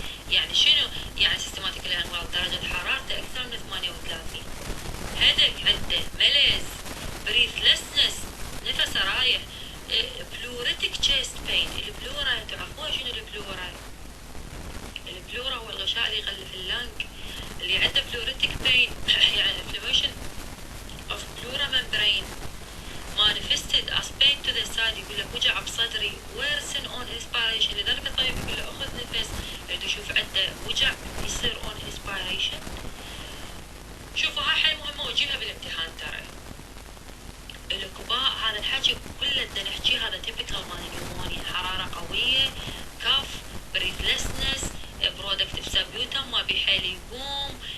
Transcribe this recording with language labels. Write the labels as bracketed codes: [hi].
[ar] يعني شنو يعني سيستماتيكلي انويل؟ درجة حرارته اكثر من 38، هدك عنده ملز، بريثلسنس نفسه رايح، بلوريتك تشيست بين. البلورا تعرفون شنو البلورا؟ البلورا هو الغشاء اللي يغلف اللنج. اللي عنده بلوريتك بين يعني [en] inflammation of pleura membrane manifested as pain to the side، [ar] يقول لك وجع بصدري [en] worsen on inspiration. [ar] لذلك الطبيب يقول له اخذ نفس، يريد يشوف عنده وجع يصير [en] on inspiration. [ar] شوفوا هاي حيل مهمة وجيبها بالامتحان ترى. الكباء هذا الحكي كله بدنا نحكيه، هذا تيبيكال مال نيومونيا، حرارة قوية، كف، بريثلسنس، برودكتيف سبيوتم ما بحيل يقوم.